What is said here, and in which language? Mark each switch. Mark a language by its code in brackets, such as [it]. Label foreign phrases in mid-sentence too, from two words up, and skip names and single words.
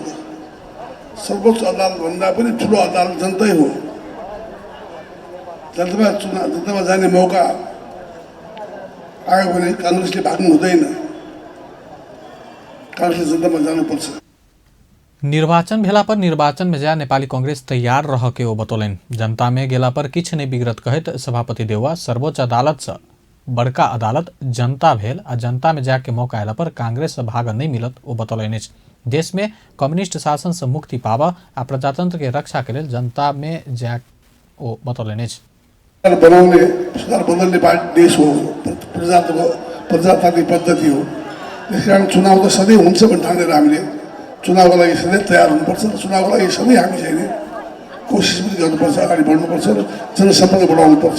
[ne] सर्वोच्च अदालत भन्दा पनि ठुलो अदालत जनतै हो। जनतामा जाने मौका आयो भने कांग्रेसले भाग्नु हुँदैन। कांग्रेसले जनतामा जानुपर्छ। [mai] निर्वाचन भेला पर निर्वाचन में जा नेपाली कांग्रेस तैयार रह के ओ बतौलन। जनता में गेला पर किछ नहीं बिगड़त कहत सभापति देउवा सर्वोच्च अदालत से बड़का अदालत जनता भेल आ जनता में जाके मौका आयला पर कांग्रेस से भाग नहीं मिलत ओ बतौलनि। देश में कम्युनिस्ट शासन से मुक्ति पावा आ प्रजातंत्र के रक्षा के लिए जनता में जा ओ बतौलनि। [ne] बनाउने सरकार बदल्ने देश हो, प्रजातान्त्रिक पद्धति हो। त्यसकारण चुनाव त सधैँ हुन्छ भन्ने ठानेर हामीले चुनावको लागि सधैँ तयार हुनुपर्छ। चुनावको लागि सधैँ हामी चाहिँ कोसिस पनि गर्नुपर्छ, अगाडि बढ्नुपर्छ र जनसम्पर्क बढाउनुपर्छ।